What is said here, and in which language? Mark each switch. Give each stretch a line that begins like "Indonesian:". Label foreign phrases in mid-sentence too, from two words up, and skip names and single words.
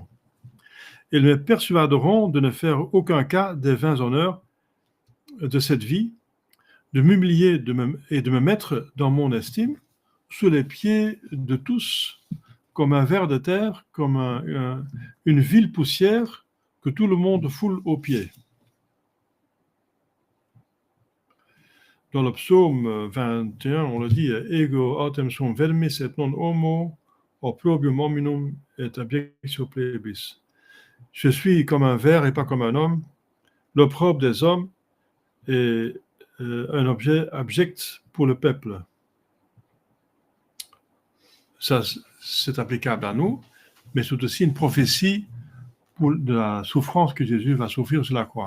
French: Elles me persuaderont de ne faire aucun cas des vains honneurs de cette vie, de m'humilier et de me mettre dans mon estime sous les pieds de tous, comme un ver de terre, comme une vile poussière que tout le monde foule aux pieds. Dans le psaume 21, on le dit,
Latin: Ego autem sum vermis et non homo, opprobrium hominum et abiectio plebis.
French: Je suis comme un ver et pas comme un homme, l'opprobre des hommes est un objet abject pour le peuple. Ça, c'est applicable à nous, mais c'est aussi une prophétie de la souffrance que Jésus va souffrir sur la croix.